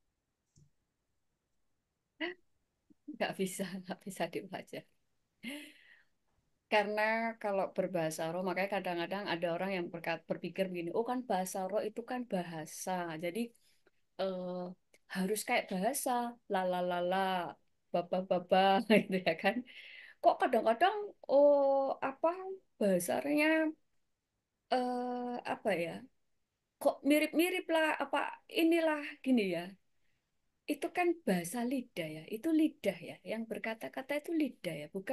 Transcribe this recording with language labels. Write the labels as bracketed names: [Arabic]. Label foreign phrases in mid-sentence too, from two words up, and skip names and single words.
[Indonesian] Nggak bisa dipelajari. Karena kalau berbahasa roh, makanya kadang-kadang ada orang yang berpikir begini, oh kan bahasa roh itu kan bahasa, jadi eh, harus kayak bahasa, la la la la, baba baba, gitu ya kan. Kok kadang-kadang, oh apa bahasanya, apa ya, kok mirip-mirip lah, apa inilah gini ya. Itu kan bahasa lidah ya, itu lidah ya, yang berkata-kata itu lidah ya, bukan.